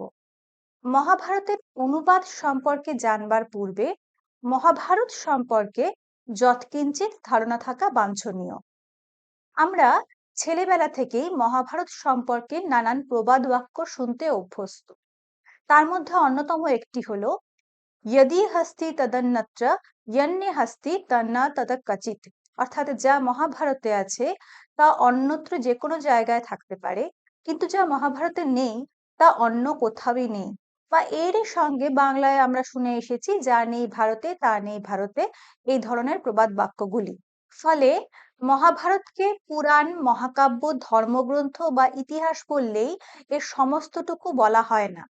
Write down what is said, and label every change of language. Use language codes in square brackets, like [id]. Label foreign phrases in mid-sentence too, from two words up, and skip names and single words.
[bn] মহাভারতের অনুবাদ সম্পর্কে জানবার পূর্বে মহাভারত সম্পর্কে যৎকিঞ্চিৎ ধারণা থাকা বাঞ্ছনীয়। আমরা ছেলেবেলা থেকেই মহাভারত সম্পর্কে নানান প্রবাদ বাক্য শুনতে অভ্যস্ত। তার মধ্যে অন্যতম একটি হলো [sa] यदि हस्ति तदन्यत्र यन्ने हस्ति तन्ना तद कचित। [bn] অর্থাৎ যা মহাভারতে আছে তা অন্যত্র যে কোনো জায়গায় থাকতে পারে, কিন্তু যা মহাভারতে নেই তা অন্য কোথাওই নেই। বা এরই সঙ্গে বাংলায় আমরা শুনে এসেছি যা নেই ভারতে তা নেই ভারতে, এই ধরনের প্রবাদ বাক্যগুলি। ফলে মহাভারতকে পুরাণ, মহাকাব্য, ধর্মগ্রন্থ বা ইতিহাস বললেই এর সমস্তটুকু বলা হয় না।